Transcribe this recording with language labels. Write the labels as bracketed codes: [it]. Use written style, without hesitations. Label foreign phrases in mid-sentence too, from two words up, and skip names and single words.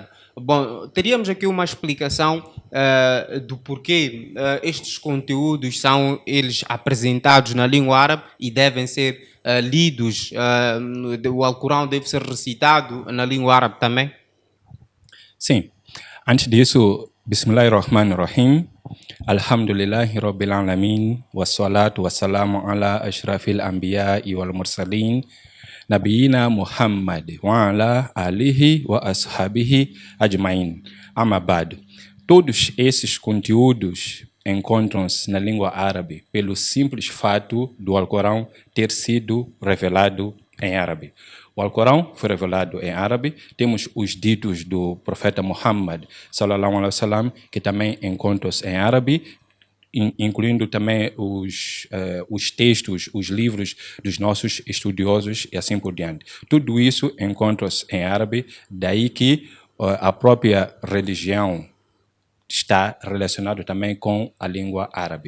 [pt] Bom, teríamos aqui uma explicação do porquê estes conteúdos são eles apresentados na língua árabe e devem ser lidos, o Alcorão deve ser recitado na língua árabe também? Sim. Antes disso, [ar] بسم الله الرحمن الرحيم. الحمد لله رب العالمين. والصلاة والسلام على أشرف الأنبياء والمرسلين. نبينا محمد وعلى آله وأصحابه أجمعين. أما بعد. [pt] Todos esses conteúdos encontram-se na língua árabe pelo simples fato do Alcorão ter sido revelado em árabe. O Alcorão foi revelado em árabe. Temos os ditos do profeta Muhammad [ar] صلى الله عليه وسلم [pt] que também encontram-se em árabe, incluindo também os textos, os livros dos nossos estudiosos e assim por diante. Tudo isso encontra-se em árabe, daí que a própria religião está relacionado também com a língua árabe.